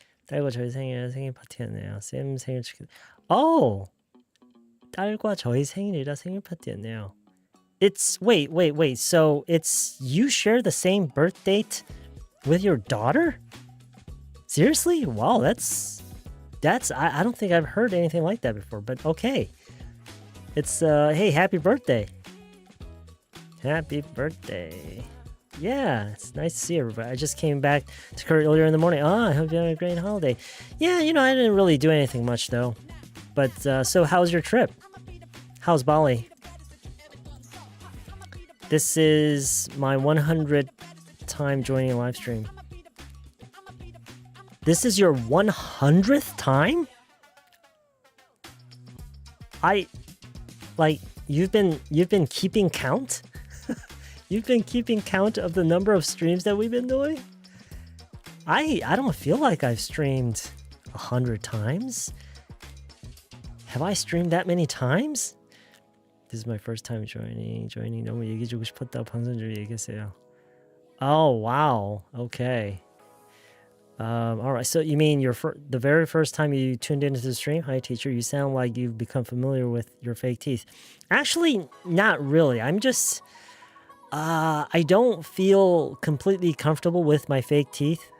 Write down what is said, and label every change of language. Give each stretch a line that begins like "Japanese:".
Korean: 딸과 저희 생일 파티였네요. 쌤 생일 축하. Oh, 딸과 저희 생일이라 생일 파티였네요.
English: It's wait. So it's you share the same birth date with your daughter? Seriously? Wow, that's I don't think I've heard anything like that before. But okay, it's hey, happy birthday! Happy birthday! Yeah, it's nice to see everybody. I just came back to Korea earlier in the morning. I hope you had a great holiday. Yeah, I didn't really do anything much though. But so how's your trip? How's Bali? This is my 100th time joining a live stream. This is your 100th time? you've been keeping count? You've been keeping count of the number of streams that we've been doing? I don't feel like I've streamed 100 times. Have I streamed that many times? This is my first time joining.
Korean: 너무 얘기 주고 싶었다고 방송 중에 얘기했어요.
English: Oh, wow. Okay. All right. So you mean the very first time you tuned into the stream? Hi, teacher. You sound like you've become familiar with your fake teeth. Actually, not really. I'm just... I don't feel completely comfortable with my fake teeth.